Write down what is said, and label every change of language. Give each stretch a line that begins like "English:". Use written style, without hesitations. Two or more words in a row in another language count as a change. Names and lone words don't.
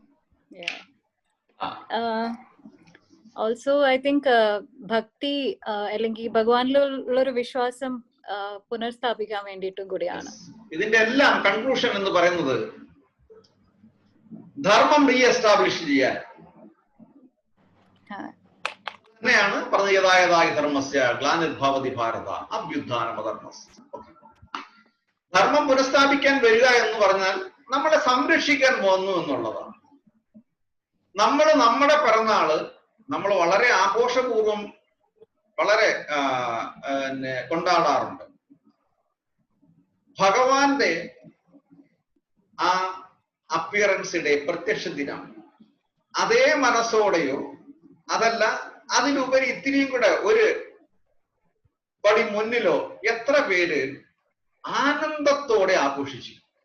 English: also I think
Malayalam: ഭക്തി അല്ലെങ്കിൽ ഭഗവാനിലുള്ളൊരു വിശ്വാസം പുനഃസ്ഥാപിക്കാൻ വേണ്ടിയിട്ടും കൂടിയാണ്. ഇതിന്റെ എല്ലാം കൺക്ലൂഷൻ എന്ന് പറയുന്നത് ധർമ്മം റീഎസ്റ്റാബ്ലിഷ് ചെയ്യാൻ തന്നെയാണ് പറഞ്ഞത്.
Sanskrit: യഥായഥായ ധർമ്മസ്യ ഗ്ലാനിർഭവതി ഭാരത അഭ്യുത്ഥാനമധർമ്മസ്യ.
Malayalam: ധർമ്മം പുനഃസ്ഥാപിക്കാൻ വരിക എന്ന് പറഞ്ഞാൽ നമ്മളെ സംരക്ഷിക്കാൻ വന്നു എന്നുള്ളതാണ്. നമ്മൾ നമ്മുടെ പിറന്നാള് നമ്മൾ വളരെ ആഘോഷപൂർവം വളരെ കൊണ്ടാടാറുണ്ട്. ഭഗവാന്റെ ആ
English: appearance day,
Malayalam: പ്രത്യക്ഷ ദിനം, അതേ മനസ്സോടെയോ അതല്ല അതിലുപരി ഇത്തിരിയും കൂടെ ഒരു പടി മുന്നിലോ എത്ര പേര് ആനന്ദത്തോടെ ആഘോഷിച്ചു?